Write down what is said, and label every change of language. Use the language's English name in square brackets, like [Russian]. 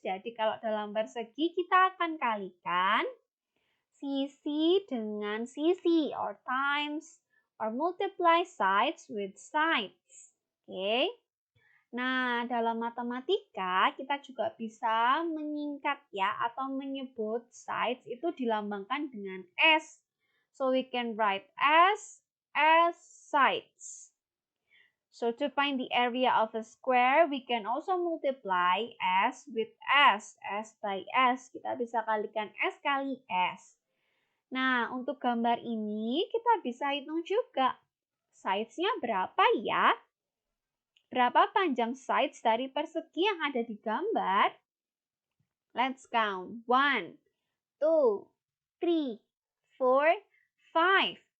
[Indonesian] Jadi kalau dalam persegi kita akan kalikan sisi dengan sisi or times or multiply sides with sides. Oke. Nah, dalam matematika kita juga bisa menyingkat ya atau menyebut sides itu dilambangkan dengan S. [English] So we can write S as sides. So to find the area of a square, we can also multiply S with S by S. [Indonesian] Kita bisa kalikan S kali S. Nah, untuk gambar ini kita bisa hitung juga. Sides-nya berapa ya? Berapa panjang sides dari persegi yang ada di gambar? [English] Let's count. 1, 2, 3, 4, 5.